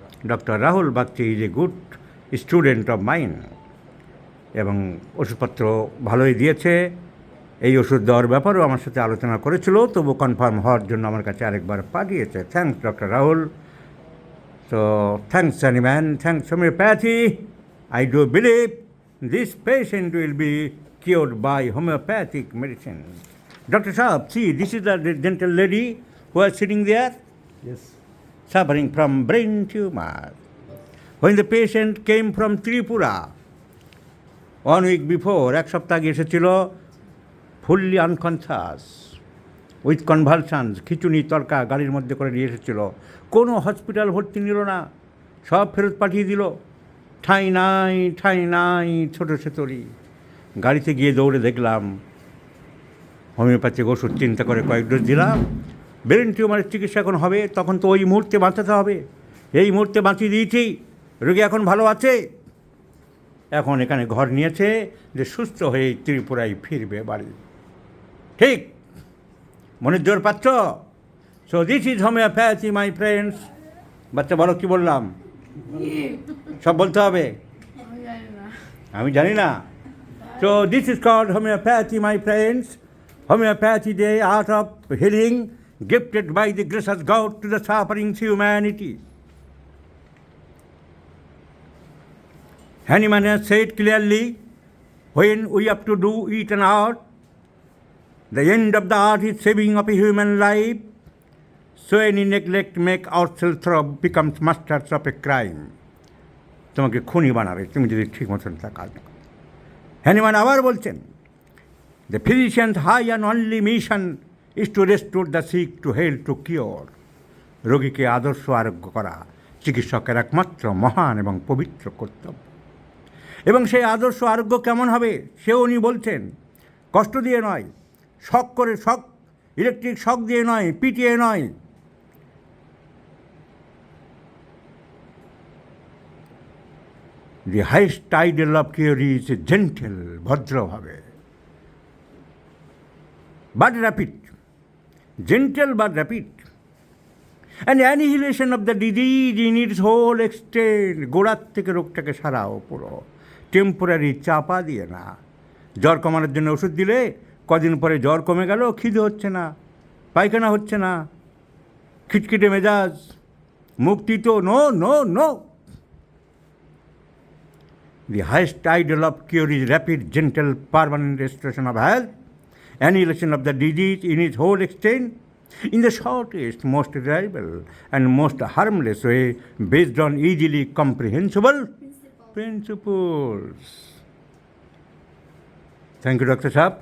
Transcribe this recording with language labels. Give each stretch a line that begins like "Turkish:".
English: doctor Rahul Bagchi is a good student of mine
Bangla: এবং ওষুধপত্র ভালোই দিয়েছে. এই ওষুধ দেওয়ার ব্যাপারেও আমার সাথে আলোচনা করেছিল, তবু কনফার্ম হওয়ার জন্য আমার কাছে আরেকবার পাঠিয়েছে.
English: Thanks doctor Rahul. So, thanks Sunnyman, thanks homeopathy. I do believe this patient will be cured by homeopathic medicine. Dr. Saab, see, this is the gentle lady who is sitting there. Yes. Suffering from brain tumor. When the patient came from Tripura, 1 week before,
Bangla: এক সপ্তাহ আগে এসেছিল,
English: fully unconscious, with convulsions,
Bangla: খিচুনি তরকা গাড়ির মধ্যে করে নিয়ে এসেছিল. কোনো হসপিটাল ভর্তি নিল না, সব ফেরত পাঠিয়ে দিল. ঠাঁই নাই ছোটো সেতরি. গাড়িতে গিয়ে দৌড়ে দেখলাম হোমিওপ্যাথিক ওষুধ চিন্তা করে কয়েক ডোজ দিলাম. ব্রেন টিউমারের চিকিৎসা এখন হবে, তখন তো ওই মুহূর্তে বাঁচাতে হবে. এই মুহূর্তে বাঁচিয়ে দিয়েছি, রোগী এখন ভালো আছে. এখন এখানে ঘর নিয়েছে যে সুস্থ হয়ে ত্রিপুরায় ফিরবে বাড়ি. ঠিক মনের জোর পাচ্ছ?
English: So this is homeopathy my friends.
Bangla: বাচ্চা বলো কি বললাম? সব বলতে হবে? আমি জানি না.
English: So this is called homeopathy my friends. Homeopathy, the art of healing, gifted by the gracious God to the suffering humanity. Hahnemann has said clearly, when we have to do it an art, the end of the art is saving of a human life. So any neglect make ourselves becomes masters of a crime.
Bangla: তোমাকে খুনি বানাবে তুমি যদি ঠিক মতন তা কাজ না করো.
English: Hahnemann
Bangla: আবার বলছেন,
English: the physician's high and only mission is to restore the sick to health to cure.
Bangla: রোগীকে আদর্শ আরোগ্য করা চিকিৎসকের একমাত্র মহান এবং পবিত্র কর্তব্য. এবং সেই আদর্শ আরোগ্য কেমন হবে সেও উনি বলছেন, কষ্ট দিয়ে নয়, শক ইলেকট্রিক শক দিয়ে নয়, পিটিয়ে নয়.
English: The highest ideal of cure is gentle,
Bangla: ভদ্রভাবে,
English: but rapid. Gentle but rapid. And annihilation of the disease in its whole extent.
Bangla: গোড়ার থেকে রোগটাকে সারাও পুরো, টেম্পোরারি চাপা দিয়ে না. জ্বর কমানোর জন্য ওষুধ দিলে কদিন পরে জ্বর কমে গেল, খিদে হচ্ছে না, পায়খানা হচ্ছে না, খিটখিটে মেজাজ, মুক্তি তো no.
English: The highest ideal of cure is rapid, gentle, permanent restoration of health, annihilation of the disease in its whole extent, in the shortest, most reliable and most harmless way, based on easily comprehensible principles. Thank you, Dr. Saab.